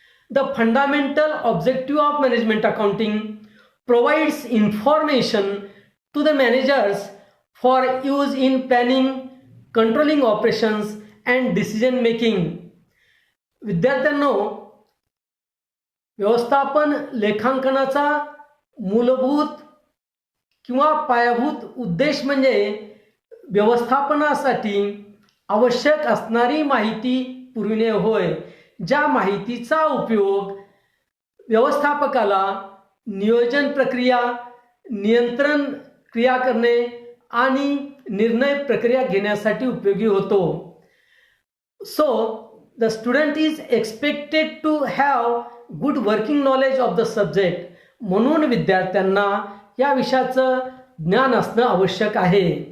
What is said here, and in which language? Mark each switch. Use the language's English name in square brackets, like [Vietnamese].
[English] The fundamental objective of management accounting provides information to the managers for use in planning, controlling operations and decision making. [Marathi] विद्यार्थ्यांनो, व्यवस्थापन लेखांकनाचा मूलभूत किंवा पायाभूत उद्देश म्हणजे व्यवस्थापनासाठी आवश्यक असणारी माहिती पुरविणे होय, ज्या माहितीचा उपयोग व्यवस्थापकाला नियोजन प्रक्रिया, नियंत्रण क्रिया करणे आणि निर्णय प्रक्रिया घेण्यासाठी उपयोगी होतो. [English] So the student is expected to have good working knowledge of the subject. [Marathi] म्हणून विद्यार्थ्यांना या विषयाचं ज्ञान असणं आवश्यक आहे.